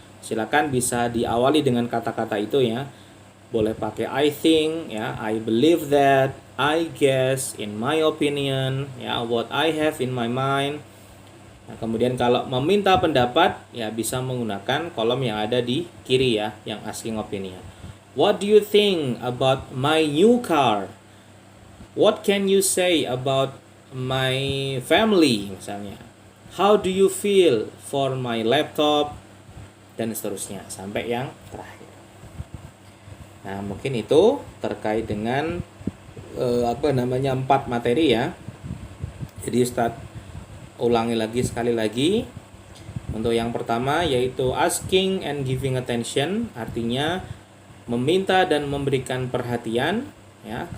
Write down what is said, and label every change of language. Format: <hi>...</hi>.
<id>Silakan bisa diawali dengan kata-kata itu ya. Boleh pakai</id> <en>I think ya, I believe that, I guess, in my opinion ya, what I have in my mind.</en> <id>Nah, kemudian kalau meminta pendapat ya bisa menggunakan kolom yang ada di kiri ya, yang asking opinion.</id> <en>What do you think about my new car? What can you say about my family</en> <id>misalnya?</id> <en>How do you feel for my laptop?</en> <id>Dan seterusnya sampai yang terakhir. Nah, mungkin itu terkait dengan 4 materi ya. Jadi Ustadz ulangi lagi sekali lagi. Untuk yang pertama yaitu asking and giving attention, artinya meminta dan memberikan perhatian ya.</id>